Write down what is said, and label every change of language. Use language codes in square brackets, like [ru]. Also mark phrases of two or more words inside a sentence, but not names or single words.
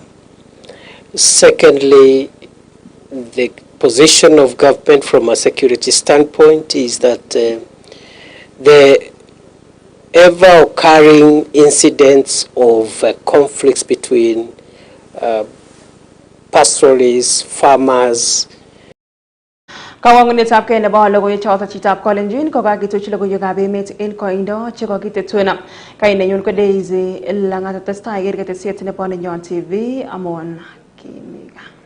[en] Secondly, the position of government from a security standpoint is that the ever-occurring incidents of conflicts between pastoralists, farmers. [kln] Kawangunet ab kei nebo logoiwek choto chitab Kalenjin ko kakituch logoiwekab emet en koindo che kokitetuna. Kainenyon ko Daisy Langat, testai iker ketesiet nebo Nenyon TV amon Kimi Gaa.